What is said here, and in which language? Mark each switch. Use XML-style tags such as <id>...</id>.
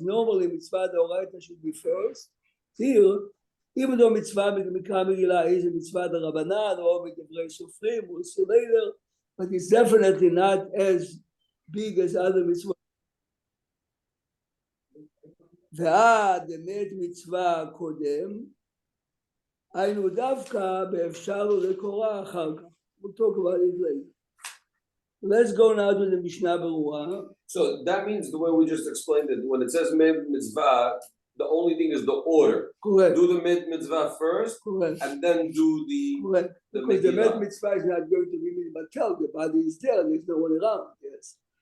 <en>Normally, mitzvah deoraita should be first. Here, even though mitzvah mikra megillah is a mitzvah derabanan or midvrei sofrim, we'll see later, but it's definitely not as big as other mitzvahs.</en> <he>ועד אמת מצווה קודם, היינו דווקא באפשר ולקורא אחר כך.</he> <en>We'll talk about it later. Let's go now to the Mishnah Berurah. So that means the way we just explained it, when it says mitzvah, the only thing is the order. Correct. Do the mitzvah first, Correct. and then do the Correct. Because the met mitzvah is not going to be batel. The body is there. There's no one around. Yes.</en>